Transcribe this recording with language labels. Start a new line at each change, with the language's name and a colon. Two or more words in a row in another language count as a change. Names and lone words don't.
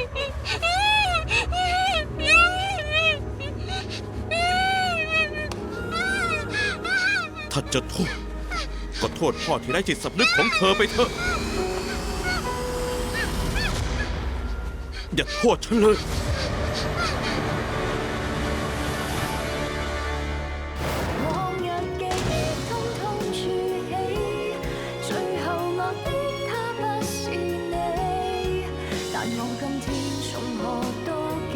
Thai: ถ้าจะโทษ ก็โทษพ่อที่ไร้จิตสำนึกของเธอไปเถอะ อย่าโทษฉันเลย
Cantonese: 往日記憶通通儲起，最後我的他不是你，但我今天從何妒忌？